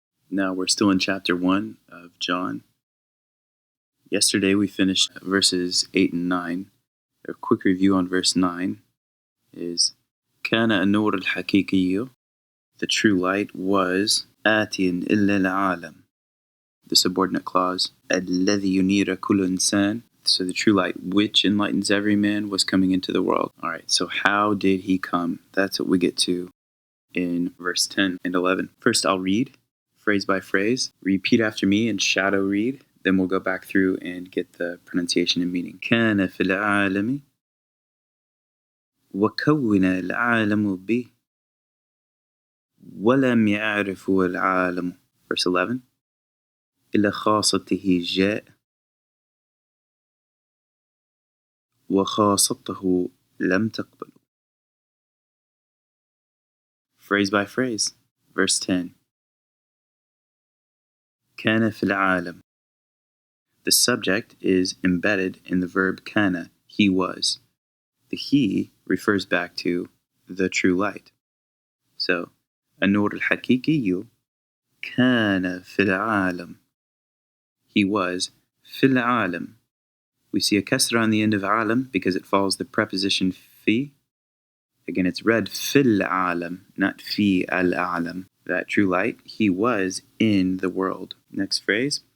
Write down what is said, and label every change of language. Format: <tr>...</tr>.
<en>Now we're still in chapter 1 of John. Yesterday we finished verses 8 and 9. A quick review on verse 9 is</en> <ar>كان النور الحقيقي,</ar> <en>the true light was</en> <ar>آتٍ إلى العالم.</ar> <en>The subordinate clause</en> <ar>الذي ينير كل إنسان.</ar> <en>So the true light which enlightens every man was coming into the world. Alright, so how did he come? That's what we get to in verse 10 and 11. First I'll read phrase by phrase. Repeat after me and shadow read. Then we'll go back through and get the pronunciation and meaning.</en> <ar>كان في العالم وكون العالم به ولم يعرفه العالم.</ar> <en>Verse 11.</en> <ar>إلى خاصته جاء وخاصته لم تقبل.</ar> <en>Phrase by phrase. Verse 10.</en> <ar>كان في العالم.</ar> <en>The subject is embedded in the verb kana, he was. The he refers back to the true light.</en> <ar>So, النور الحقيقي كان في العالم.</ar> <en>He was</en> <ar>في العالم.</ar> <en>We see a kasra on the end of عالم because it follows the preposition في. Again, it's read</en> <ar>في العالم,</ar> <en>not في العالم. That true light, he was in the world. Next phrase.</en>